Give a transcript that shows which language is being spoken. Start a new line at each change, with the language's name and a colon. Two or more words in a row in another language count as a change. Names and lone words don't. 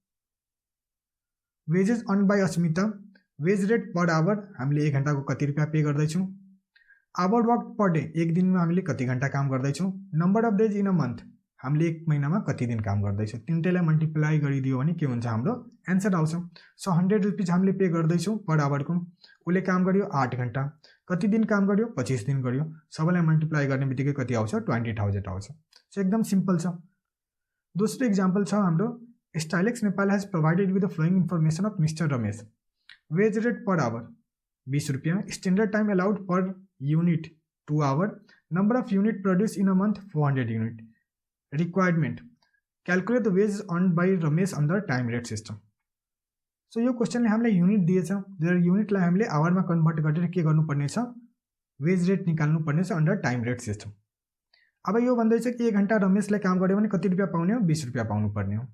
English: wages earned by Asmita, wage rate per hour
Nepali: हामीले 1 घन्टाको कति रुपियाँ पे गर्दैछौँ,
English: hours worked per day
Nepali: एक दिनमा हामीले कति घन्टा काम गर्दैछौँ,
English: number of days in a month
Nepali: हामीले एक महिनामा कति दिन काम गर्दैछौँ, तिनटैलाई मल्टिप्लाई गरिदियो भने के हुन्छ हाम्रो एन्सर आउँछ। सो 100 रुपिज हामीले पे गर्दैछौँ
English: per hourको।
Nepali: उसले काम गर्यो 8 घन्टा, कति दिन काम गर्यो 25 दिन गर्यो, सबैलाई मल्टिप्लाई गर्ने बित्तिकै कति आउँछ 20,000 आउँछ।
English: सो
Nepali: एकदम सिम्पल छ। दोस्रो इक्जाम्पल छ हाम्रो
English: Stylex Nepal has provided with the following information of Mister Ramesh. wage rate per hour 20 rupees, standard time allowed per unit 2 hours, number of units produced in a month 400 units. requirement calculate the wage earned by Ramesh under time rate system.
Nepali: सो यो क्वेश्चनले हामीलाई युनिट दिएछ, युनिटलाई हामीले आवरमा कन्भर्ट गरेर के गर्नुपर्ने छ
English: wage rate
Nepali: निकाल्नुपर्ने छ
English: under time rate system.
Nepali: अब यो भन्दैछ कि 1 घन्टा रमेशले काम गर्यो भने कति रुपियाँ पाउने हो 20 रुपियाँ पाउनुपर्ने हो।